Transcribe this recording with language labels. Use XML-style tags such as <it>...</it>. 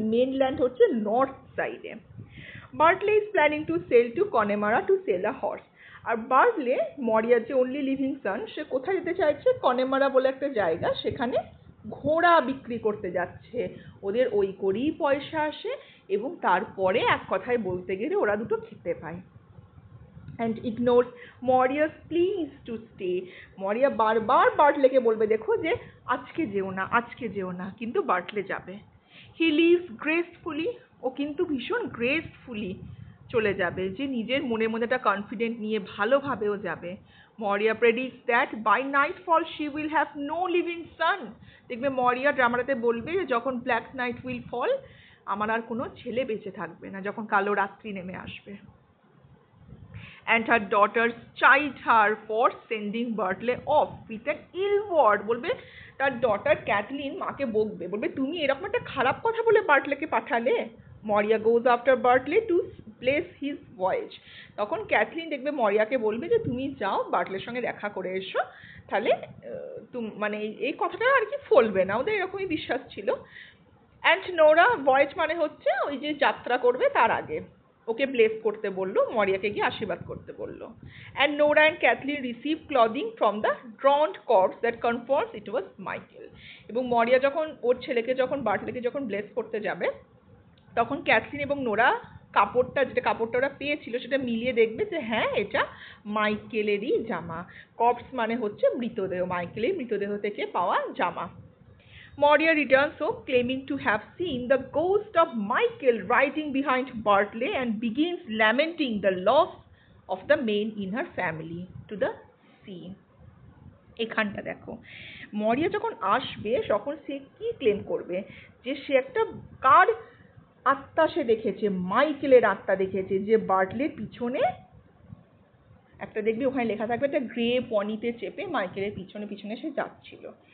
<bn>Mainland হচ্ছে north সাইডে।</bn> <en>Bartley is planning to sail to Connemara to sell a horse.</en> <bn>আর বার্টলে, মরিয়ার যে only living সন, সে কোথায় যেতে চাইছে? কনেমারা বলে একটা জায়গা, সেখানে ঘোড়া বিক্রি করতে যাচ্ছে। ওদের ওই করেই পয়সা আসে এবং তারপরে এক কথায় বলতে গেলে ওরা দুটো খেতে পায়।</bn> <en>and ignores Maria's pleas to stay.</en> <bn>মরিয়া বারবার বার্টলেকে বলবে দেখো যে আজকে যেও না, আজকে যেও না, কিন্তু বার্টলে যাবে।</bn> <en>He leaves gracefully,</en> <bn>ও কিন্তু ভীষণ গ্রেসফুলি চলে যাবে, যে নিজের মনের মধ্যে একটা কনফিডেন্ট নিয়ে ভালোভাবেও যাবে।</bn> <en>Maurya predicts that by nightfall she will have no living son.</en> <bn>দেখবে মরিয়া ড্রামাটাতে বলবে যে যখন</bn> <en>black night will fall,</en> <bn>আমার আর কোনো ছেলে বেঁচে থাকবে না, যখন কালো রাত্রি নেমে আসবে।</bn> <en>And her daughters chide her for sending Bartley off with an ill word.</en> <bn>বলবে তার ডটার ক্যাথলিন মাকে বকবে, বলবে তুমি এরকম একটা খারাপ কথা বলে বার্টলেকে পাঠালে।</bn> <en>Maurya goes after Bartley to place his voyage.</en> <bn>তখন ক্যাথলিন দেখবে মরিয়াকে বলবে যে তুমি যাও বার্টলের সঙ্গে দেখা করে এসো, তাহলে মানে এই কথাটা আর কি ফলবে না, ওদের এরকমই বিশ্বাস ছিল। অ্যান্ড নোরা, ভয়েজ মানে হচ্ছে ওই যে যাত্রা করবে তার আগে, ওকে ব্লেস করতে বললো, মরিয়াকে গিয়ে আশীর্বাদ করতে বললো।</bn> <en>And Nora and Cathleen receive clothing from the drowned corpse that confirms it was Michael.</en> <bn>এবং মরিয়া যখন ওর ছেলেকে যখন বার্টলেকে যখন ব্লেস করতে যাবে, তখন ক্যাথলিন এবং নোরা কাপড়টা, যেটা কাপড়টা ওরা পেয়েছিল সেটা মিলিয়ে দেখবে যে হ্যাঁ এটা মাইকেলেরই জামা। কর্পস মানে হচ্ছে মৃতদেহ, মাইকেলের মৃতদেহ থেকে পাওয়া জামা।</bn> <en>Moria returns home claiming to have seen the ghost of Michael riding behind Bartley and begins lamenting the loss of the man in her family to the sea.</en> <bn>এখানটা দেখো, মরিয়া যখন আসবে তখন সে কি ক্লেম করবে? যে সে একটা কার আত্মা সে দেখেছে, মাইকেলের আত্মা দেখেছে, যে বার্টলের পিছনে একটা দেখবি ওখানে লেখা থাকবে একটা গ্রে পনিতে চেপে মাইকেলের পিছনে পিছনে সে যাচ্ছিল।</bn>